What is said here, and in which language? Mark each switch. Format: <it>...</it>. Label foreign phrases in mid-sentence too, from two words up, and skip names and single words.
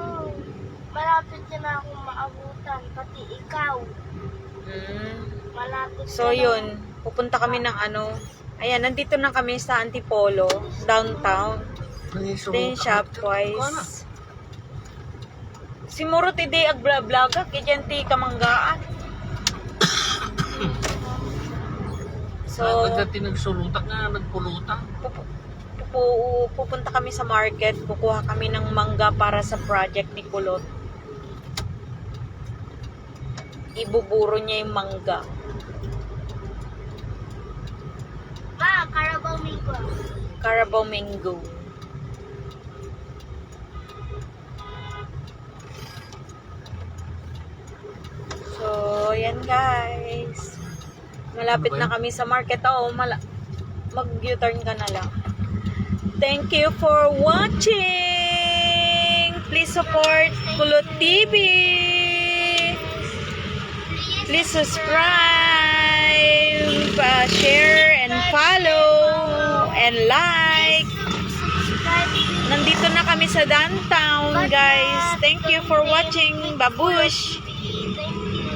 <tl>Malapit niya na akong maabutan. Pati ikaw. Malapit So, ka na. yun. Pupunta kami ng ayan, nandito na kami sa Antipolo, downtown.</tl> <en>Then, Shopwise. Si Murot ide agbla-blaga, kijanti kamanggaan.</en> <tl>So,</tl> <ilo>Dati nagsulutak nga, nagpulutak.</ilo> <tl>pupunta kami sa market, kukuha kami ng mangga para sa project ni Kulot. Ibuburo niya yung mangga. Ma, Carabao Mango. Carabao Mango. So, yan guys. Malapit na kami sa market. Oo, mag-U-turn ka na lang.</tl> <en>Thank you for watching. Please support Kulot TV. Please subscribe, share, and follow, and like. Subscribe.</en> <tl>Nandito na kami sa downtown, guys.</tl> <en>Thank you for watching. Babush! Thank</en>